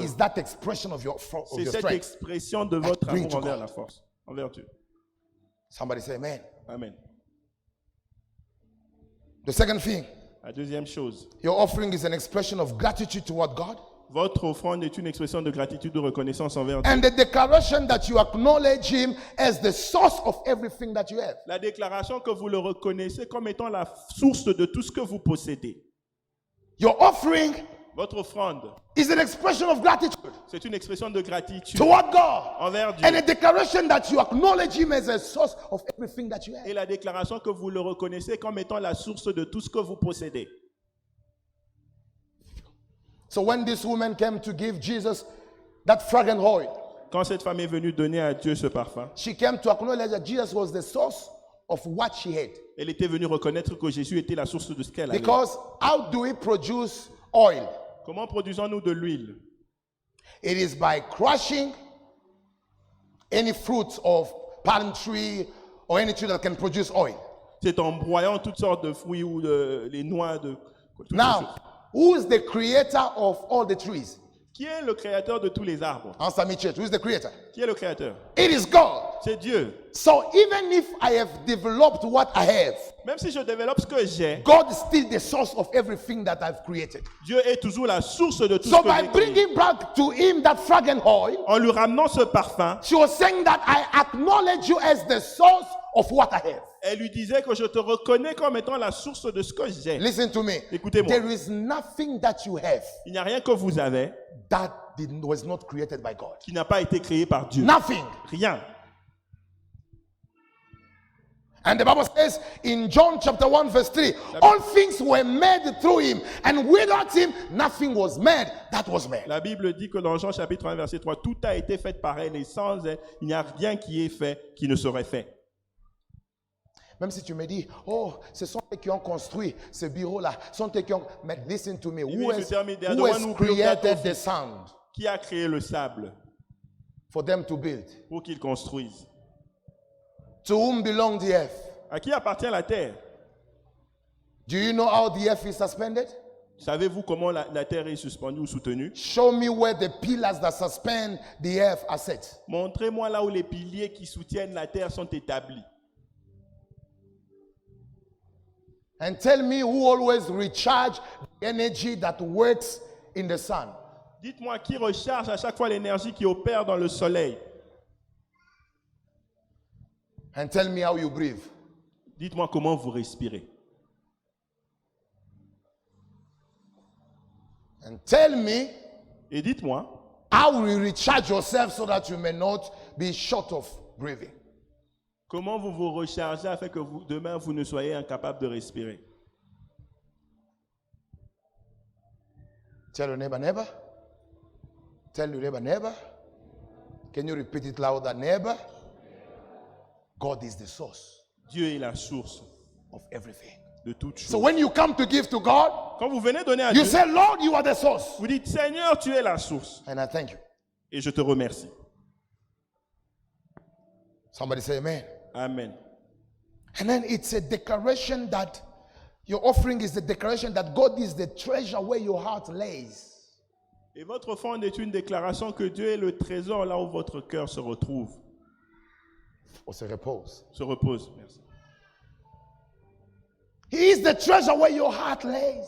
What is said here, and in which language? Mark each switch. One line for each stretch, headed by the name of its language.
English: is that expression of your
French: c'est cette
English: strength.
French: expression de votre
English: bring
French: amour
English: to
French: envers
English: God.
French: la force, envers Dieu.
English: Somebody say amen. Amen. The second thing,
French: La deuxième chose,
English: your offering is an expression of gratitude toward God
French: votre offrande est une expression de gratitude, de reconnaissance envers Dieu.
English: and the declaration that you acknowledge Him as the source of everything that you have.
French: La déclaration que vous le reconnaissez comme étant la source de tout ce que vous possédez.
English: Your offering
French: Votre offrande,
English: is an expression of gratitude
French: c'est une expression de gratitude
English: toward God
French: envers Dieu.
English: and a declaration that you acknowledge Him as a source of everything that you have.
French: Et la déclaration que vous le reconnaissez comme étant la source de tout ce que vous possédez.
English: So when this woman came to give Jesus that fragrant oil,
French: Quand cette femme est venue donner à Dieu ce parfum,
English: she came to acknowledge that Jesus was the source of what she had.
French: elle était venue reconnaître que Jésus était la source de ce qu'elle avait.
English: Because how do we produce oil?
French: Comment produisons-nous de l'huile?
English: It is by crushing any fruits of palm tree or any tree that can produce oil.
French: C'est en broyant toutes sortes de fruits ou les noix de... toutes ces choses.
English: Now, who is the creator of all the trees?
French: Qui est le créateur de tous les arbres?
English: Answer me, church. Who is the creator?
French: Qui est le créateur?
English: It is God.
French: C'est Dieu.
English: So even if I have developed what I have,
French: Même si je développe ce que j'ai,
English: God is still the source of everything that I've created.
French: Dieu est toujours la source de tout
English: So
French: ce que
English: by
French: j'ai créé.
English: bringing back to Him that fragrant oil,
French: En lui ramenant ce parfum,
English: she was saying that I acknowledge you as the source of what I have.
French: elle lui disait que je te reconnais comme étant la source de ce que j'ai.
English: Listen to me.
French: Écoutez-moi.
English: There is nothing that you have
French: Il n'y a rien que vous avez
English: that was not created by God.
French: qui n'a pas été créé par Dieu.
English: Nothing.
French: Rien.
English: And the Bible says in John chapter 1 verse 3, all things were made through Him, and without Him nothing was made that was made.
French: La Bible dit que dans Jean chapitre 1 verset 3, tout a été fait par elle et sans elle, il n'y a rien qui est fait qui ne serait fait. Même si tu me dis, oh, ce sont eux qui ont construit ce bureau-là, ce sont eux qui ont...
English: Mais listen to me, who
French: vient
English: has,
French: se terminer, the
English: who one has who built that created office. the sound
French: Qui a créé le sable
English: for them to build?
French: pour qu'il construise?
English: To whom belong the earth?
French: À qui appartient la terre?
English: Do you know how the earth is suspended?
French: Savez-vous comment la terre est suspendue ou soutenue?
English: Show me where the pillars that suspend the earth are set.
French: Montrez-moi là où les piliers qui soutiennent la terre sont établis.
English: And tell me who always recharge the energy that works in the sun.
French: Dites-moi qui recharge à chaque fois l'énergie qui opère dans le soleil.
English: And tell me how you breathe.
French: Dites-moi comment vous respirez.
English: And tell me
French: Et dites-moi
English: how you recharge yourself so that you may not be short of breathing.
French: comment vous vous rechargez afin que demain vous ne soyez incapable de respirer.
English: Tell your neighbor, neighbor. Tell your neighbor, neighbor. Can you repeat it louder, neighbor? God is the source
French: Dieu est la source
English: of everything.
French: de toutes
English: So
French: choses.
English: when you come to give to God,
French: Quand vous venez donner à
English: you
French: Dieu,
English: say, Lord, you are the source.
French: vous dites, Seigneur, tu es la source.
English: And I thank you.
French: Et je te remercie.
English: Somebody say amen. Amen. And then it's a declaration that your offering is the declaration that God is the treasure where your heart lays.
French: Et votre offrande est une déclaration que Dieu est le trésor là où votre cœur se retrouve, Or se repose. se repose. Merci.
English: He is the treasure where your heart lays.